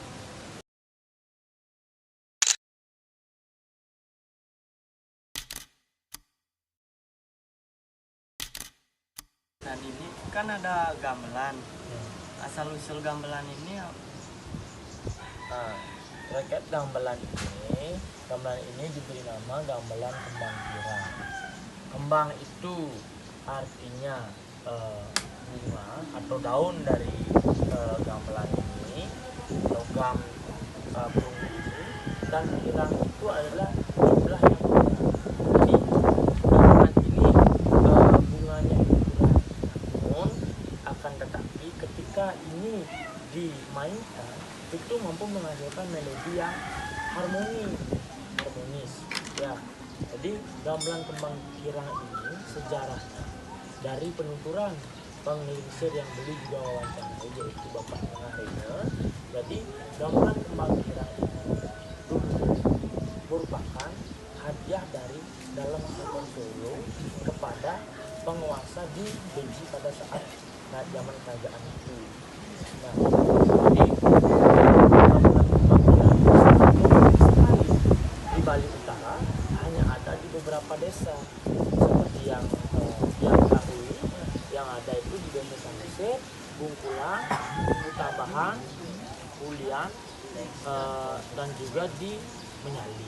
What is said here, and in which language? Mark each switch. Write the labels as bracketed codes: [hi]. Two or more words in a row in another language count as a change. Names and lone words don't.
[id] Dan ini kan ada gamelan. Asal-usul gamelan ini Nah, terkait gamelan ini diberi nama gamelan kembang kirang. Kembang itu artinya bunga atau daun dari gamelan ini, logam burung ini, dan kirang itu adalah jumlah yang banyak. Jadi gamelan ini bunganya itu kurang, namun akan tetapi ketika ini dimainkan itu mampu menghasilkan melodi yang harmonis ya. Jadi gamelan kembang kirang ini sejarahnya dari penuturan penglingsir yang beli juga wawancara, yaitu Bapak Tengah Rina. Jadi gamelan kembang kirang ini merupakan hadiah dari dalam Keraton Solo kepada ternyata di Beji pada saat zaman kerajaan itu. Nah, jadi di Bali Utara hanya ada di beberapa desa seperti yang ketahui, yang ada itu di Desa Sangsit, Bungkulan, Utabahan, Ulian, dan juga di Menyali.